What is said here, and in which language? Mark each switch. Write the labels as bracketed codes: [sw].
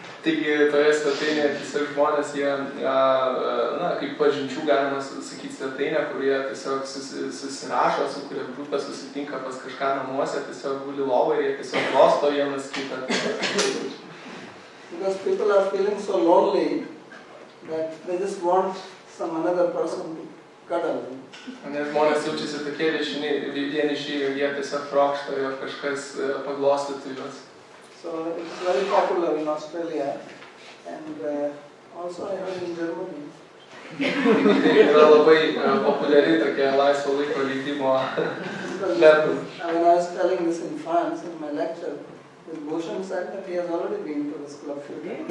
[lt] Taigi toje svetainėje tiesiog žmonės, jie, kaip pažinčių galima sakyti svetainę, kur jie tiesiog susirašo, sukuria grupę, susitinka pas kažką namuose, tiesiog guli lovą ir jie tiesiog glosto vienas kitą. [en] Because people are feeling so lonely that they just want some another person to cuddle. [lt] Nes žmonės jaučiasi tokie vieniši ir jie tiesiog trokšta, jog kažkas paglostytų juos. [en] So it is very popular in Australia and also I heard in Germany. [lt] Tai yra labai populiari tokia laisvo laiko leidimo [en] Because method. when I was telling this in France in my lecture, this Bhushan said that he has already been to this club few times.